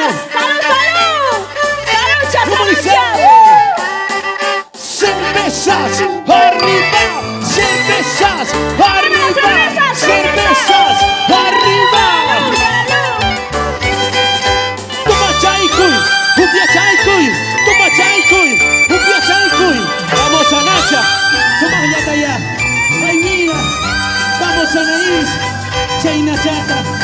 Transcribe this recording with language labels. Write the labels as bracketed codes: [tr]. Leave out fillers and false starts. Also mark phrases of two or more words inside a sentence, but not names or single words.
[es] ¡Salud, salud! ¡Salud, ¿Cómo dice? ¡Cervezas arriba! ¡Cervezas arriba! ¡Cervezas arriba! ¡Toma chaycuy! [qu] ¡Upia chaycuy! [es] ¡Toma chaycuy! [qu] ¡Upia chaycuy! [es] ¡Vamos, Anacha! ¡Toma allá, allá! ¡Ay, mira! ¡Vamos, Anaís! [qu] ¡Chayna chata!